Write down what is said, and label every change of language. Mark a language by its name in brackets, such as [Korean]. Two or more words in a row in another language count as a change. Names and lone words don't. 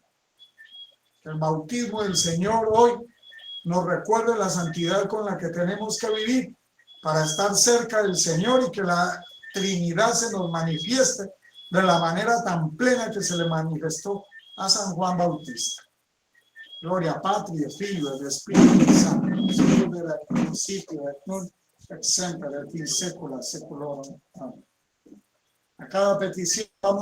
[Spanish] Que el bautismo del Señor hoy nos recuerde la santidad con la que tenemos que vivir para estar cerca del Señor y que la Trinidad se nos manifieste de la manera tan plena que se le manifestó a San Juan Bautista. [Latin] Gloria Patri, Filio, [Spanish] del Espíritu Santo, desde el principio, [Latin] et semper, et in saecula saeculorum. [Spanish] Amén. A cada petición vamos